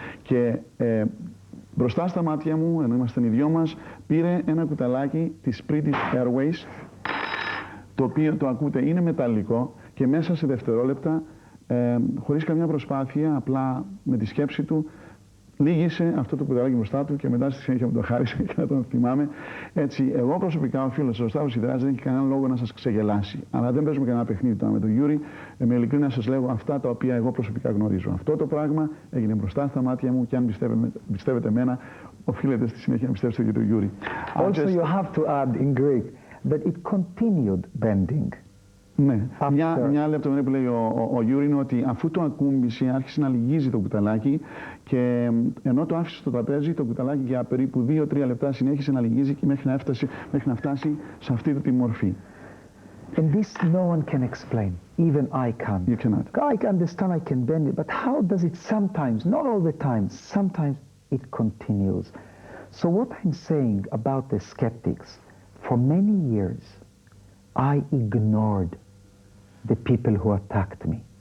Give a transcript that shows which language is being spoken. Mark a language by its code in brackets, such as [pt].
[el] Και μπροστά στα μάτια μου, ενώ ήμασταν οι δυο μας, πήρε ένα κουταλάκι της British Airways, το οποίο το ακούτε είναι μεταλλικό και μέσα σε δευτερόλεπτα, χωρίς καμιά προσπάθεια, απλά με τη σκέψη του, λύγησε αυτό το κουταλάκι μπροστά του και μετά στη συνέχεια μου το χάρισε και να τον θυμάμαι. Έτσι, εγώ προσωπικά, ο φίλος ο Σταύρος Σιδεράς, δεν έχει κανέναν λόγο να σας ξεγελάσει. Αλλά δεν παίζουμε κανένα παιχνίδι τώρα με τον Γιούρι. Με ειλικρίνεια να σας λέγω αυτά τα οποία εγώ προσωπικά γνωρίζω. Αυτό το πράγμα έγινε μπροστά στα μάτια μου και αν πιστεύετε εμένα, οφείλετε στη συνέχεια να πιστέψετε και τον Γιούρι. [en] Also, you have to add in Greek that it continued bending. [el] Ναι, μια λεπτομέρεια που λέει ο Γιούρι είναι ότι αφού το ακούμπησε άρχισε να λυγίζει το κουταλάκι και ενώ το άφησε στο τραπέζι το κουταλάκι για περίπου 2-3 λεπτά συνέχισε να λυγίζει και μέχρι να φτάσει σε αυτή τη μορφή. [en] And this no one can explain, even I can't. You cannot. I can understand, I can bend it, but how does it sometimes, not all the time, sometimes it continues. So what I'm saying about the skeptics, for many years, I ignored the people who attacked me.